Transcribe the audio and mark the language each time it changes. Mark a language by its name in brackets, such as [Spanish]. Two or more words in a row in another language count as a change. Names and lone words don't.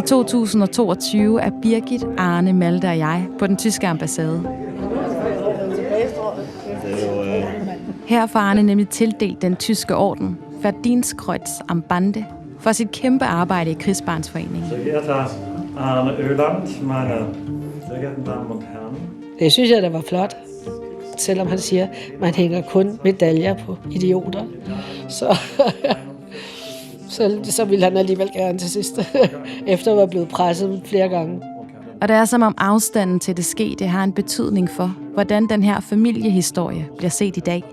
[Danish] I 2022 er Birgit, Arne, Malte og jeg på den tyske ambassade. Her får Arne nemlig tildelt den tyske orden, Verdienstkreuz am Bande, for sit kæmpe arbejde i Krigsbarnsforeningen. Arne Øland, [German] meine sehr geehrten Damen und Herren. [Danish] Det synes jeg, der var flot. Selvom han siger, at man hænger kun medaljer på idioter. Så ville han alligevel gerne til sidst, efter at være blevet presset flere gange. Og det er som om afstanden til det skete har en betydning for, hvordan den her familiehistorie bliver set i dag.